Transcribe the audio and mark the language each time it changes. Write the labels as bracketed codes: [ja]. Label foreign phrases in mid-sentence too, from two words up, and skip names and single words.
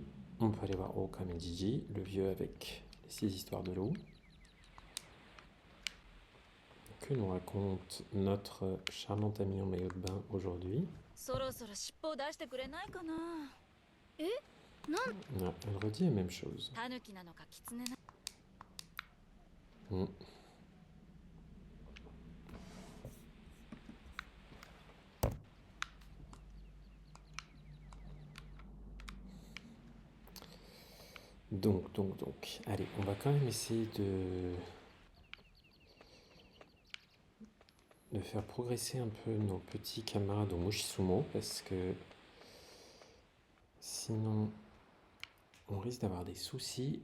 [fr] On peut aller voir Okamijiji, le vieux avec les 6 histoires de loup. Que nous raconte notre charmante amie en maillot de bain aujourd'hui? [ja] そろそろ尻尾を出してくれないかな。 [fr] Non, elle redit la même chose. [ja] タヌキなのかキツネな。 [fr] Hmm. Donc. Allez, on va quand même essayer de faire progresser un peu nos petits camarades au Mushisumo, parce que sinon on risque d'avoir des soucis.